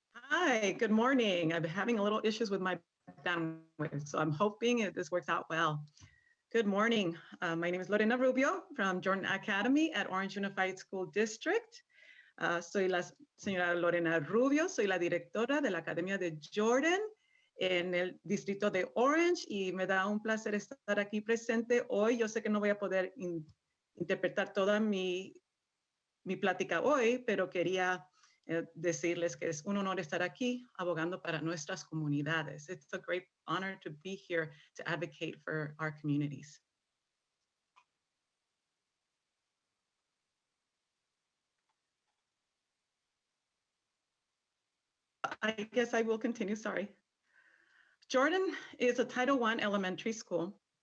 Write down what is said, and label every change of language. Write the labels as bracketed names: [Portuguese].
[English] Hi, good morning. I've been having a little issues with my bandwidth, so I'm hoping this works out well. Good morning. My name is Lorena Rubio from Jordan Academy at Orange Unified School District. [Spanish] Soy la señora Lorena Rubio, soy la directora de la Academia de Jordan en el distrito de Orange y me da un placer estar aquí presente hoy. Yo sé que no voy a poder interpretar toda mi plática hoy, pero quería decirles que es un honor estar aquí abogando para nuestras comunidades. [English] It's a great honor to be here to advocate for our communities. I guess I will continue, sorry. Jordan is a Title I elementary school.